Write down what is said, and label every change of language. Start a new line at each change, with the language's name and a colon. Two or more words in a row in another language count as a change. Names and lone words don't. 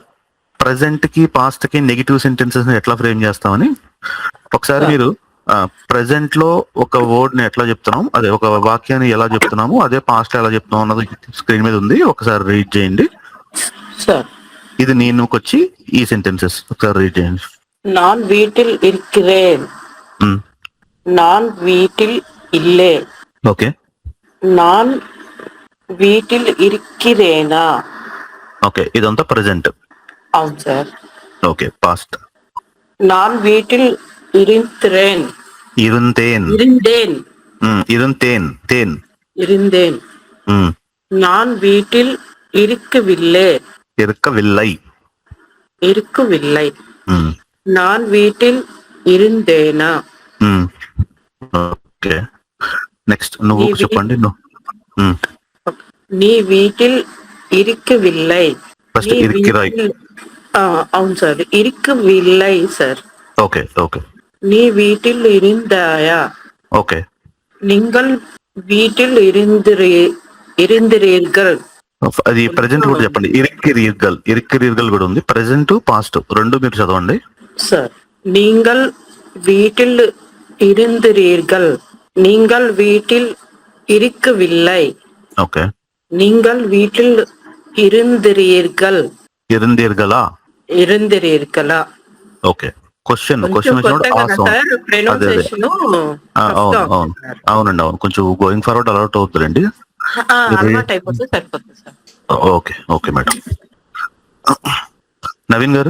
Telugu: ప్రజెంట్ కి పాస్ట్ కి నెగిటివ్ సెంటెన్సెస్ ని ఎట్లా ఫ్రేమ్ చేస్తామని. ఒకసారి మీరు ప్రజెంట్ లో ఒక వర్డ్ ని ఎట్లా చెప్తున్నాం, అదే ఒక వాక్యాన్ని ఎలా చెప్తున్నాము, అదే పాస్ట్ ఎలా చెప్తున్నాం అన్నది స్క్రీన్ మీద ఉంది. ఒకసారి రీడ్ చేయండి. సార్ ఇది నేనుకొచ్చి ఈ సెంటెన్సెస్ ఒకసారి రీడ్ చేయండి.
Tamil: நான் வீட்டில் இருக்கிறேன், நான் வீட்டில் இல்லை,
Telugu: ఓకే,
Tamil: நான் வீட்டில் இருக்கிறேனா.
Telugu: ఓకే, ఇదంతా ప్రజెంట్. అవును సార్. ఓకే, పాస్ట్.
Tamil: நான் வீட்டில் இருந்தேன், இருந்தேன், இருந்தேன், இருந்தேன், தேன். இருந்தேன். நான் வீட்டில் இருக்கவில்லை, இருக்கவில்லை, இருக்கவில்லை. நான் வீட்டில் இருந்தேனா.
Telugu: ఓకే, నెక్స్ట్ నువ్వు చెప్పండి.
Tamil: நீ வீட்டில் இருக்கவில்லை. ఫస్ట్ இருக்கிறாய்.
Telugu: అవును సార్, ఇరిక్కవిల్లై సార్. ఓకే, ఓకే.
Tamil: நீ வீட்டில் இருந்தாயா.
Telugu: ఓకే,
Tamil: நீங்கள் வீட்டில் இருந்தீர்கள்.
Telugu: అది ప్రజెంట్ కూడా చెప్పండి.
Tamil: இருக்கிறீர்கள், இருக்கிறீர்கள்
Telugu: కూడా ఉంది. ప్రజెంట్ పాస్ట్ రెండు మీరు చదవండి సార్.
Tamil: நீங்கள் வீட்டில் இருந்தீர்கள், நீங்கள் வீட்டில் இருக்கவில்லை.
Telugu: ఓకే,
Tamil: நீங்கள் வீட்டில் இருந்தீர்கள், இருந்தீர்களா, இருந்தீர்களా.
Telugu: ఓకే. క్వశ్చన్ వచ్చినప్పుడు అవునండి, అవును. కొంచెం
English: going forward
Telugu: అలౌట్ అవుతుందండి. ఓకే, ఓకే మేడం. నవీన్ గారు.